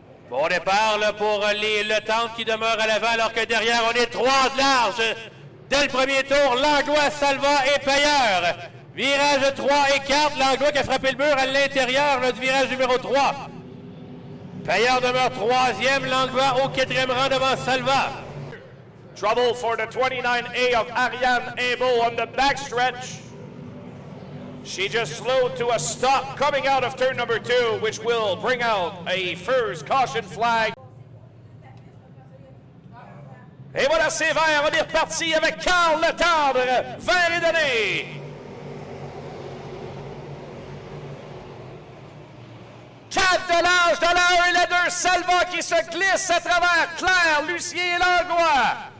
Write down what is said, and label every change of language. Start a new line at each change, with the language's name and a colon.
French: Bon départ là, pour le Temple qui demeure à l'avant alors que derrière on est 3 de large. Dès le premier tour, Langlois, Salva et Payeur. Virage 3 et 4, Langlois qui a frappé le mur à l'intérieur du virage numéro 3. Payeur demeure 3e, Langlois au 4e rang devant Salva.
English: Trouble for the 29A of Ariane Imbeau on the backstretch. She just slowed to a stop coming out of turn number 2, which will bring out a first caution flag.
French: Et voilà, c'est vert, on est reparti avec Carl Letendre, vert est donné. 4 de l'âge de la 1 et la 2, Salva qui se glisse à travers Claire, Lucien et Langlois.